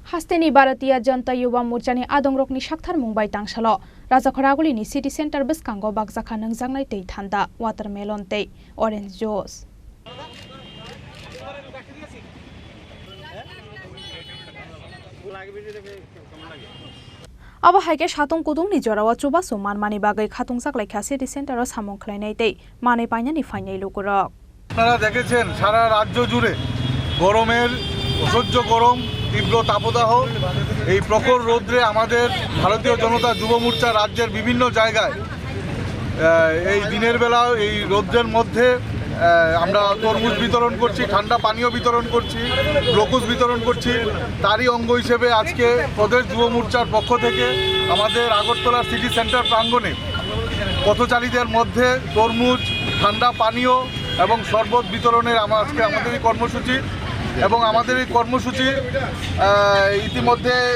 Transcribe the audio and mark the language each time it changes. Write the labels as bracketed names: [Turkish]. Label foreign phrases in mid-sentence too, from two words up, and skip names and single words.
[Kok Borok] Hasteni Bharatiya Janata Yuva Morchani Adongrokni Shakthar Mumbai Tangsalo Rajakhoragulini City Center Biskango Bagjakha Nangjangnai tei thanda watermelon tei [English] orange juice [Kok Borok] Aba haike satung kudungni jorawa chubasu manmani bagai khatungjak laikha City Center o samung khlainai tei manai painani fainai lukurok [Bangla] আপনারা দেখেছেন সারা রাজ্য জুড়ে গরমের অসহ্য গরম তীব্র তাপদাহ এই প্রখর রৌদ্রে আমাদের ভারতীয় জনতা যুব মোর্চা রাজ্যের বিভিন্ন জায়গায় এই দিনের বেলা এই রৌদ্রের মধ্যে আমরা তরমুজ বিতরণ করছি ঠান্ডা পানীয় বিতরণ করছি গ্লুকোজ বিতরণ করছি তারই অঙ্গ হিসেবে আজকে প্রদেশ যুব মোর্চার পক্ষ থেকে আমাদের আগরতলা সিটি সেন্টার প্রাঙ্গণে পথচারীদের মধ্যে তরমুজ ঠান্ডা পানীয় এবং শরবত বিতরণের আজকে আমাদের এই কর্মসূচি এবং আমাদের এই কর্মসূচি ইতিমধ্যে